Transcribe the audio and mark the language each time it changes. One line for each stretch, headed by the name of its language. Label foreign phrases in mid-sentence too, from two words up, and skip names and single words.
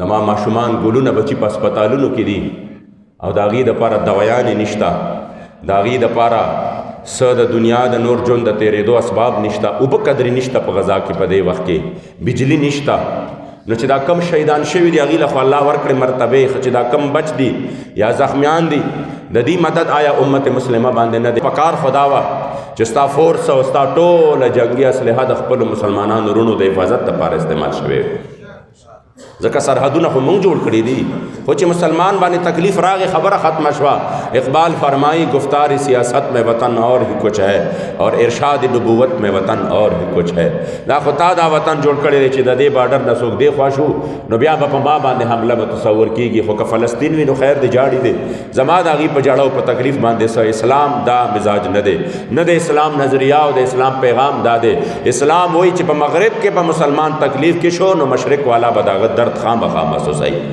Pashto: زما ماشومان ګلونه بچي په هسپتالونو کې دي او د هغې دپاره دوایانې نشته د هغې دپاره څه د دنیا د نور ژوند د تېرېدو اسباب نشته اوبه قدرې نشته په غذا کې په دې وخت کې بجلي نشته نو چې دا کم شهیدان شوي دي هغې له خو الله ورکړې مرتبې چې دا کم بچ دي یا زخمیان دي د دې مدد آیا امت مسلمه باندې نه دی پکار خو دا وه چې ستا فورس او ستا ټوله جنګي اسلحه د خپلو مسلمانانو وروڼو د حفاظت دپاره استعمال شوې ځکه سرحدونه خو موږ جوړ کړي دي خو چې مسلمان باندې تکلیف راغې خبره ختمه شوه اقبال فرمائی
Urdu: گفتار سیاست میں وطن اور ہی کچھ ہے اور ارشاد نبوت میں وطن اور ہی کچھ ہے دا خو تا دا وطن جوړ کړی دی چې د دې بارډر نه څوک دی خوا شو نو بیا به په ما باندې حمله به تصور کېږي خو که فلسطین وي نو خیر دی جاړي دی زما د هغې په جاړه او په تکلیف باندې څه اسلام دا مزاج نه دی نه د اسلام نظریه او د اسلام پیغام دا دی اسلام وایي چې په مغرب کې به مسلمان تکلیف کې شو نو مشرق والا به د هغه درد خامخا محسوسوي